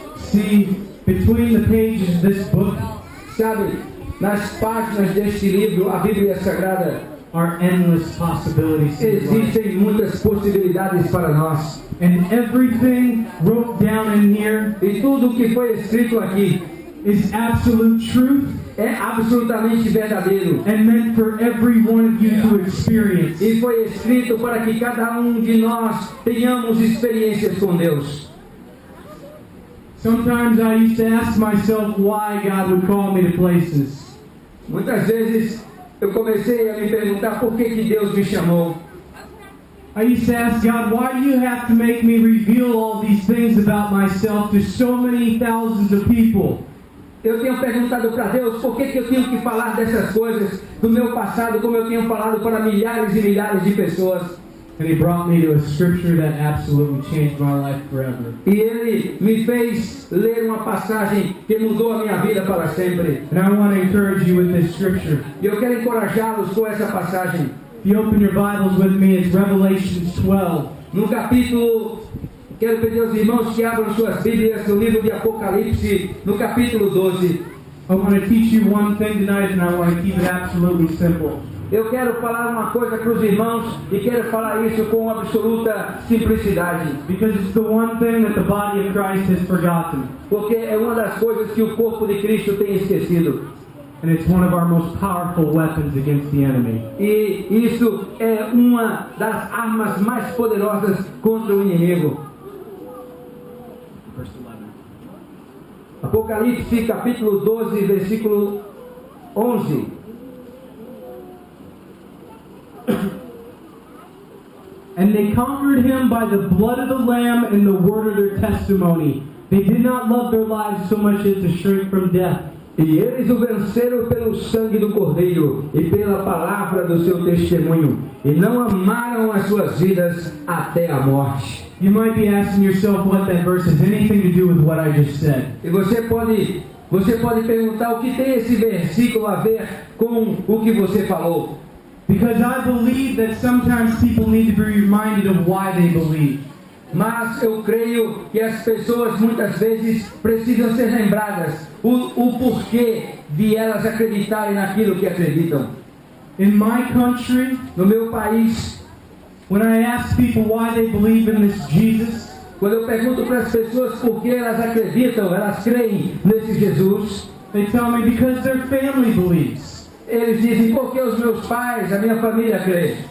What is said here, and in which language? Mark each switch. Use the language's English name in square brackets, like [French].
[English] See, between the pages of this book [Portuguese] Sabe, nas páginas deste livro, a Bíblia Sagrada, [English] are endless possibilities. [Portuguese] existem muitas possibilidades para nós. [English] And everything wrote down in here [Portuguese] E tudo o que foi escrito aqui [English] is absolute truth [Portuguese] é absolutamente verdadeiro. [English] and meant for every one of you to experience. [Portuguese] E foi escrito para que cada um de nós tenhamos experiências com Deus. [English] Sometimes I used to ask myself why God would call me to places. [Portuguese] Muitas vezes eu comecei a me perguntar por que Deus me chamou. [English] I used to ask God, why do you have to make me reveal all these things about myself to so many thousands of people? [Portuguese] Eu tenho perguntado para Deus por que eu tenho que falar dessas coisas do meu passado, como eu tenho falado para milhares e milhares de pessoas. [English] And He brought me to a scripture that absolutely changed my life forever. [Portuguese] E Ele me fez ler uma passagem que mudou a minha vida para sempre. [English] And I want to encourage you with this scripture. [Portuguese] E eu quero encorajá-los com essa passagem. [English] If you open your Bibles with me, it's Revelation 12. [Portuguese] No capítulo, quero pedir aos irmãos que abram suas Bíblias no livro de Apocalipse, no capítulo 12. [English] I want to teach you one thing tonight, and I want to keep it absolutely simple. [Portuguese] Eu quero falar uma coisa para os irmãos e quero falar isso com absoluta simplicidade. [English] Because it's the one thing that the body of Christ has forgotten. [Portuguese] Porque é uma das coisas que o corpo de Cristo tem esquecido. [English] And it's one of our most powerful weapons against the enemy. [Portuguese] E isso é uma das armas mais poderosas contra o inimigo. [English] Verse 11. [Portuguese] Apocalipse capítulo 12, versículo 11. [English] And they conquered him by the blood of the Lamb and the word of their testimony. They did not love their lives so much as to shrink from death. [Portuguese] E eles o venceram pelo sangue do Cordeiro e pela palavra do seu testemunho, e não amaram as suas vidas até a morte. [English] You might be asking yourself what that verse has anything to do with what I just said. [Portuguese] E você pode perguntar o que tem esse versículo a ver com o que você falou. [English] Because I believe that sometimes people need to be reminded of why they believe. [Portuguese] Mas eu creio que as pessoas muitas vezes precisam ser lembradas o porquê de elas acreditarem naquilo que acreditam. [English] In my country, [Portuguese] No meu país, [English] When I ask people why they believe in this Jesus, [Portuguese] Quando eu pergunto para as pessoas por que elas acreditam, elas creem nesse Jesus, [English] they tell me because their family believes. [Portuguese] eles dizem porque os meus pais, a minha família crê.